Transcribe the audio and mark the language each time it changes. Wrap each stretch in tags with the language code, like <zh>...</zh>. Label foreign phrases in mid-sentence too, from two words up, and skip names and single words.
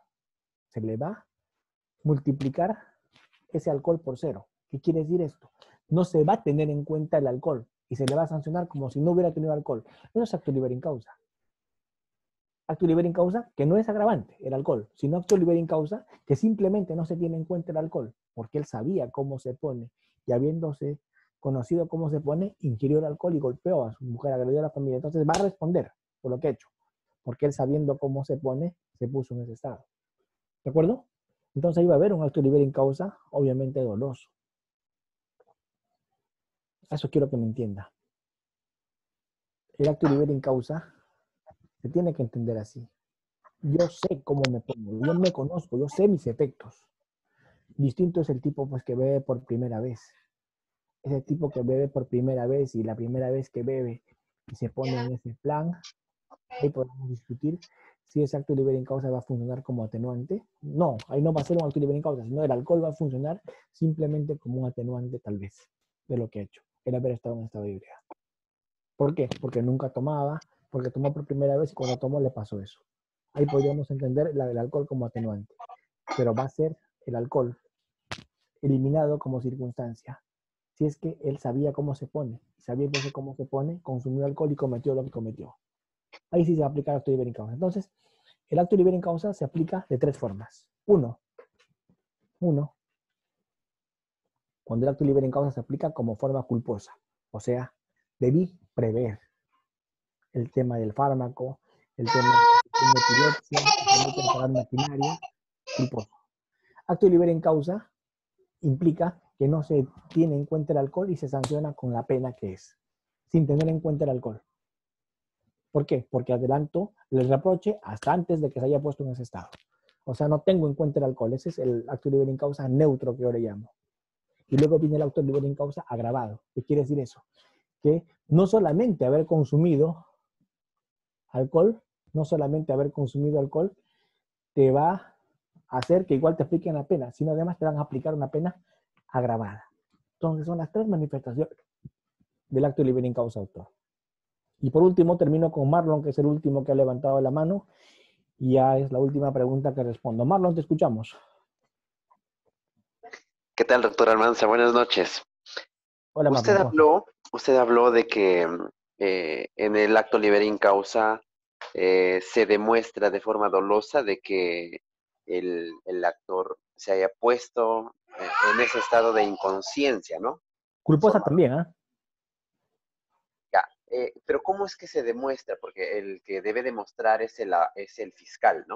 <es>Se le va a multiplicar ese alcohol por 0. ¿Qué quiere decir esto? No se va a tener en cuenta el alcohol y se le va a sancionar como si no hubiera tenido alcohol. Eso es acto</es> <la>libera in causa.</la> <es>Acto</es> <la>libera in causa</la> <es>que no es agravante, el alcohol, sino acto</es> <la>libera in causa</la> <es>que simplemente no se tiene en cuenta el alcohol, porque él sabía cómo se pone y habiéndose conocido cómo se pone, ingirió el alcohol y golpeó a su mujer, agredió a la familia. Entonces va a responder por lo que ha hecho, porque él sabiendo cómo se pone, se puso en ese estado. ¿De acuerdo? Entonces ahí va a haber un acto</es> <la>libera in causa,</la> <es>obviamente doloso. Eso quiero que me entienda. El acto</es> <la>libera in causa</la> <es>se tiene que entender así. Yo sé cómo me pongo, yo me conozco, yo sé mis efectos. Distinto es el tipo pues, que bebe por primera vez. Ese tipo que bebe por primera vez y la primera vez que bebe y se pone en ese plan, ahí podemos discutir si ese acto</es> <la>libera in causa</la> <es>va a funcionar como atenuante. No, ahí no va a ser un acto</es> <la>libera in causa,</la> <es>sino el alcohol va a funcionar simplemente como un atenuante tal vez de lo que ha hecho, el haber estado en estado de ebriedad. ¿Por qué? Porque nunca tomaba, porque tomó por primera vez y cuando tomó le pasó eso. Ahí podríamos entender la del alcohol como atenuante, pero va a ser el alcohol eliminado como circunstancia. Si es que él sabía cómo se pone, sabiéndose cómo se pone, consumió alcohol y cometió lo que cometió. Ahí sí se va a aplicar el acto</es> <la>libera in causa.</la> <es>Entonces, el acto</es> <la>libera in causa</la> <es>se aplica de 3 formas. Uno, cuando el acto</es> <la>libera in causa</la> <es>se aplica como forma culposa. O sea, debí prever el tema del fármaco, el tema de epilepsia, el de preparar maquinaria, culposo. Acto</es> <la>libera in causa</la> <es>implica que no se tiene en cuenta el alcohol y se sanciona con la pena que es, sin tener en cuenta el alcohol. ¿Por qué? Porque adelanto el reproche hasta antes de que se haya puesto en ese estado. O sea, no tengo en cuenta el alcohol. Ese es el acto</es> <la>libera in causa</la> <es>neutro que yo le llamo. Y luego viene el acto</es> <la>libera in causa</la> <es>agravado. ¿Qué quiere decir eso? Que no solamente haber consumido alcohol, te va a hacer que igual te apliquen la pena, sino además te van a aplicar una pena agravada. Entonces son las 3 manifestaciones del acto</es> <la>libera in causa,</la> <es>autor. Y por último termino con Marlon, que es el último que ha levantado la mano, y ya es la última pregunta que respondo. Marlon, te escuchamos. ¿Qué tal, doctor Almanza? Buenas noches. Hola, Usted Marlon. habló de que en el acto</es> <la>libera in causa</la> <es>se demuestra de forma dolosa de que el actor se haya puesto en ese estado de inconsciencia, ¿no? Culposa también, ¿ah? Ya, pero ¿cómo es que se demuestra? Porque el que debe demostrar es el fiscal, ¿no?</es>